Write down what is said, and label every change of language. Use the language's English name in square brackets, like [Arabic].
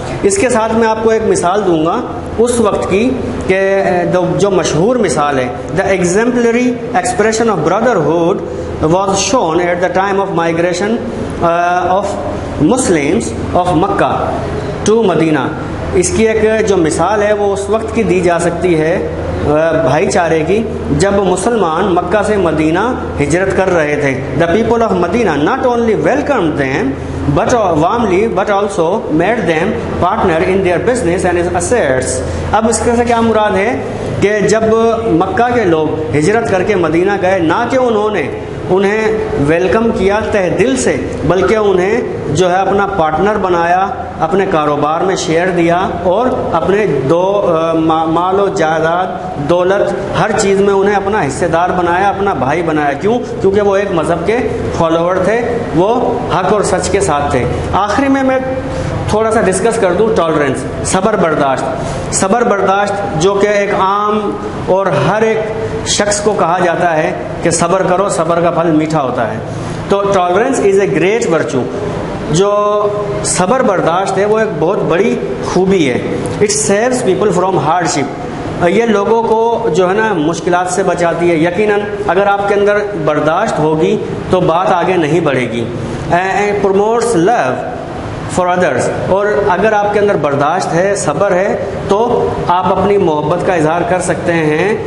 [Urdu] اس کے ساتھ میں آپ کو ایک مثال دوں گا اس وقت کی کہ جو مشہور مثال ہے، [English] The exemplary expression of brotherhood was shown at the time of migration of Muslims of Mecca to Medina. [Urdu] اس کی ایک جو مثال ہے وہ اس وقت کی دی جا سکتی ہے بھائی چارے کی جب مسلمان مکہ سے مدینہ ہجرت کر رہے تھے. [English] The people of Medina not only welcomed them but warmly but also made them partner in their business and assets. [Urdu] اب اس سے کیا مراد ہے کہ جب مکہ کے لوگ ہجرت کر کے مدینہ گئے، نہ کہ انہیں ویلکم کیا تہ دل سے، بلکہ انہیں جو ہے اپنا پارٹنر بنایا، اپنے کاروبار میں شیئر دیا اور اپنے مال و جائیداد، دولت، ہر چیز میں انہیں اپنا حصے دار بنایا، اپنا بھائی بنایا. کیوں؟ کیونکہ وہ ایک مذہب کے فالوور تھے، وہ حق اور سچ کے ساتھ تھے. آخری میں تھوڑا سا ڈسکس کر دوں ٹالرنس، صبر برداشت. صبر برداشت جو کہ ایک عام اور ہر ایک شخص کو کہا جاتا ہے کہ صبر کرو، صبر کا پھل میٹھا ہوتا ہے. تو [English] Tolerance is a great virtue. [Urdu] جو صبر برداشت ہے وہ ایک بہت بڑی خوبی ہے. [English] It saves people from hardship. [Urdu] یہ لوگوں کو جو ہے نا مشکلات سے بچاتی ہے. یقیناً اگر آپ کے اندر برداشت ہوگی تو بات آگے نہیں بڑھے گی. [English] Promotes love for others. [Urdu] اور اگر آپ کے اندر برداشت ہے، صبر ہے، تو آپ اپنی محبت کا اظہار کر سکتے ہیں.